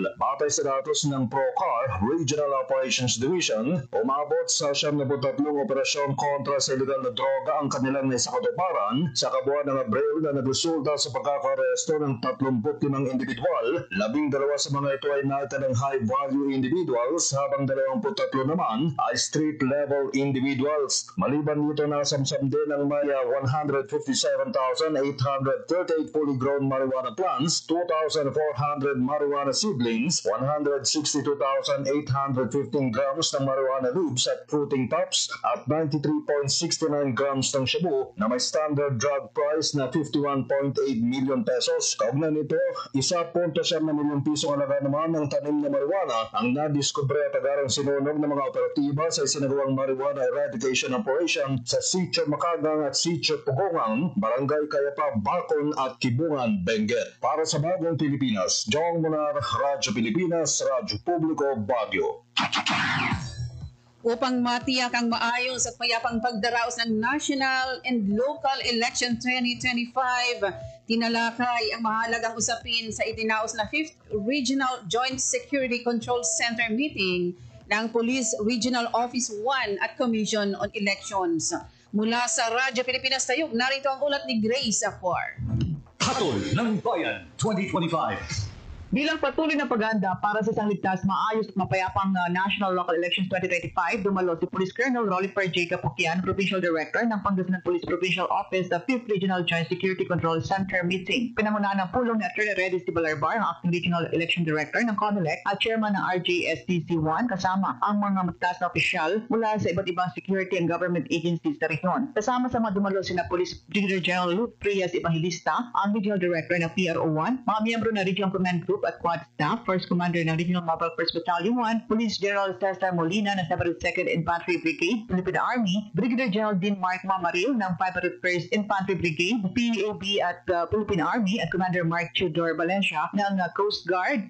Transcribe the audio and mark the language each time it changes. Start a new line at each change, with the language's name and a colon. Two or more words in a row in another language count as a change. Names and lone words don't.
Filipino: Batay sa datos ng PROCAR Regional Operations Division, umabot sa 73 operasyon kontra sa illegal na droga ang kanilang naisakatuparan sa kabuuan ng Abril na nagresulta sa pagkakaresto ng 35 individual. 12 sa mga ito ay natanang
English: high-value individuals
Filipino: habang 23 naman ay
English: street-level individuals.
Filipino: Maliban dito, nasamsam din ang may 157,838
English: fully grown marijuana plants,
Filipino: 2,400
English: marijuana seedlings,
Filipino: 162,815 grams ng
English: marijuana leaves
Filipino: at
English: fruiting tops
Filipino: at 93.69 grams ng shabu na may
English: standard drug price
Filipino: na 51.8
English: million pesos.
Filipino: Kaugnay nito, 1.7 milyong piso halaga naman ng tanim na marijuana ang nadiskubre at agarang sinunog ng mga operatiba sa isinagawang
English: marijuana eradication operation
Filipino: sa Sitio Makagang at Sitio Pugongang, Barangay Kayapa, Bacon at Kibungan, Benguet. Para sa Bagong Pilipinas, Jong Munar, Radyo Pilipinas, Radyo Publiko, Baguio. Upang matiyak ang maayos at mayapang pagdaraos ng
English: national and local election
Filipino: 2025, tinalakay ang mahalagang usapin sa itinaos na 5th Regional Joint Security Control Center meeting ng Police Regional Office 1 at Commission on Elections. Mula sa Radyo Pilipinas Tayog, narito ang ulat ni Grace Acor. Hatol ng Bayan 2025. Bilang patuloy na paghahanda para sa isang ligtas, maayos at mapayapang National Local Elections 2025, dumalo si Police Colonel Rollifer J. Capukian, Provincial Director ng Pangasinan Police Provincial Office sa 5th Regional Joint Security Control Center meeting. Pinangunahan ng pulong ni Attorney Redis Tibalarbar, ang Acting Regional Election Director ng COMELEC at Chairman ng RJSTC1, kasama ang mga mataas na opisyal mula sa iba't ibang
English: security and government agencies
Filipino: sa rehiyon. Kasama sa mga dumalo sina Police Brigadier General Luke Prias Evangelista, ang Regional Director ng PRO1, mga miyembro ng Regional Command Group at Quad Staff, First Commander ng Regional Mobile First Battalion 1, Police General Cesar Molina ng 72nd Infantry Brigade, Philippine Army, Brigadier General Dean Mark Mamaril ng 501st Infantry Brigade, PAB at Philippine Army, at Commander Mark Chudor Valencia ng Coast Guard.